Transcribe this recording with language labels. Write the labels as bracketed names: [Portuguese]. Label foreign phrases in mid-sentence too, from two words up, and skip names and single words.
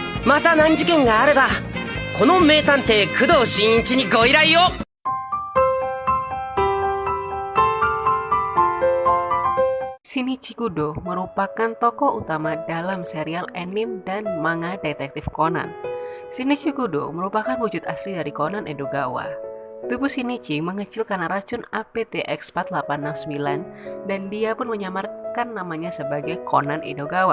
[Japanese] また難事件があれば、この名探偵工藤新一にご依頼を。 [Indonesian] Shinichi Kudo merupakan tokoh utama dalam serial anime dan manga detektif Conan. Shinichi Kudo merupakan wujud asli dari Conan Edogawa. Tubuh Shinichi mengecil karena racun APTX4869 dan dia pun menyamarkan namanya sebagai Conan Edogawa.